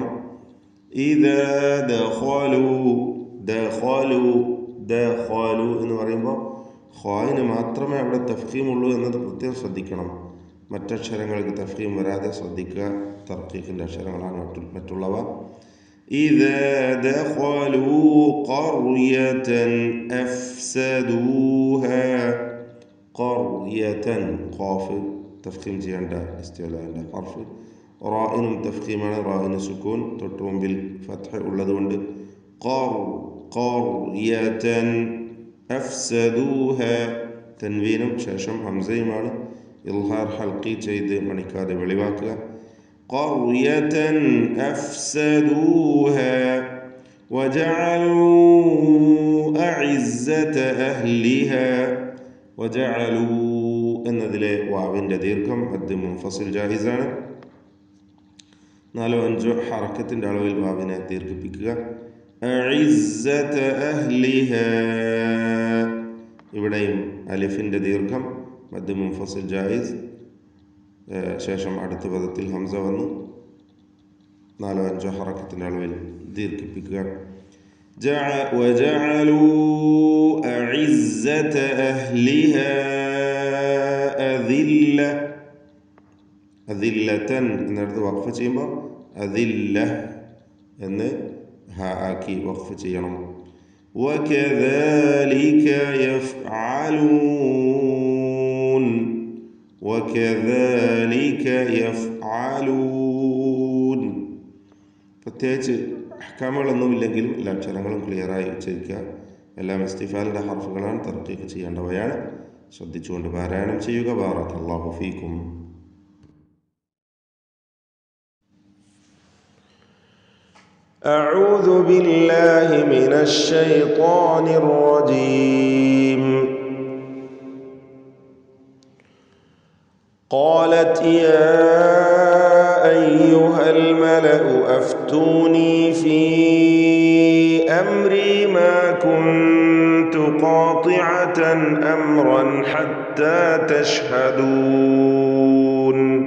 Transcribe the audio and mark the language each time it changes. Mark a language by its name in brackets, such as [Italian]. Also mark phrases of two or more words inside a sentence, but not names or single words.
[Arabic] إذا دخلوا [Malayalam] എന്ന് പറയുമ്പോൾ ഖായിന് മാത്രമേ അവിടെ തഫ്ഖീം ഉള്ളൂ എന്നത് പ്രത്യേകം ശ്രദ്ധിക്കണം. മറ്റക്ഷരങ്ങൾക്ക് തഫ്ഖീം വരാതെ ശ്രദ്ധിക്കുക. തർക്കീഖിൻ്റെ അക്ഷരങ്ങളാണ് മറ്റുള്ളവ. [Arabic] إذا دخلوا قرية أفسدوها. قرية قاف تفخيم [Malayalam] ചെയ്യേണ്ട ഇസ്തിഅലാന്റെ ഹർഫ്. റാഇനും തഫ്ഖീമാണ്, റാഇന് സുക്കൂൻ, തൊട്ടുമുമ്പിൽ ഫത്ഹ് ഉള്ളതുകൊണ്ട് [Arabic] قرية أفسدوها. [Malayalam] തൻവീനും ശേഷം ഹംസയുമാണ്. [Arabic] إظهار حلقي [Malayalam] ചെയ്ത് മണിക്കാതെ വെളിവാക്കുക. [Arabic] قرية أفسدوها وجعلوا أعزة أهلها. [Malayalam] وجعلوا എന്നതിലെ വാവിൻ്റെ ദീർഘം [Arabic] مد منفصل [Malayalam] ജായിസാണ്. 4-5 ഹറക്കത്തിൻ്റെ അളവിൽ വാവിനെ ദീർഘിപ്പിക്കുക. [Arabic] أعزة أهلها. [Malayalam] ഇവിടെയും അലിഫിൻ്റെ ദീർഘം [Arabic] مد منفصل جائز. [Malayalam] ശേഷം അടുത്ത പദത്തിൽ ഹംസ വന്നു. 4-5 ഹറക്കത്തിൻ്റെ അളവിൽ ദീർഘിപ്പിക്കുക. [Arabic] وجعلوا أعزة أهلها أذلة. [Malayalam] أذلة എന്നിടത്ത് വഖഫ് ചെയ്യുമ്പോൾ അദില്ല എന്ന് ഹാ ആക്കി വഖഫ് ചെയ്യണം. [Arabic] وكذلك يفعلون. وكذلك يفعلون. [Malayalam] പ്രത്യേകിച്ച് അഹ്കാമുകളൊന്നുമില്ലെങ്കിലും എല്ലാ അക്ഷരങ്ങളും ക്ലിയറായി ഉച്ചരിക്കുക. എല്ലാം ഇസ്തിഫാലിൻ്റെ ഹർഫുകളാണ്, തർക്കീഖ് ചെയ്യേണ്ടവയാണ്. ശ്രദ്ധിച്ചുകൊണ്ട് പാരായണം ചെയ്യുക. [Arabic] بارك الله فيكم. أعوذ بالله من الشيطان الرجيم. قالت يا أيها الملأ أفتوني في أمري ما كنت قاطعة أمرا حتى تشهدون.